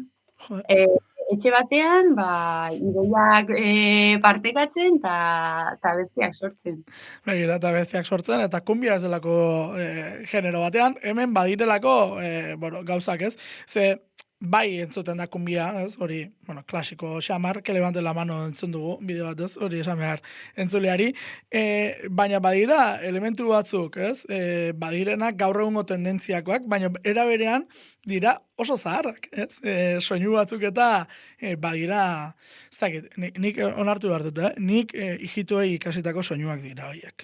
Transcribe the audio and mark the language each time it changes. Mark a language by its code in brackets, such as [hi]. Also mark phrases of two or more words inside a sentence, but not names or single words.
[eu] Etxe batean, ideiak partekatzen eta besteak sortzen. Begira, eta besteak sortzen, eta kumbia ez delako genero batean, hemen badirelako gauzak ez, ze bai entzuten da kumbia, ez, hori, klasiko xamar, [es] que levante la mano [eu] entzun dugu, bide bat ez, hori esan behar entzuleari, baina badira elementu batzuk, ez, badirenak gaur egungo tendentziakoak, baina era berean dira oso zaharrak, ez, soinu batzuk eta badira, ez dakit, nik onartu behar dut, nik hijituei ikasitako soinuak dira horiek.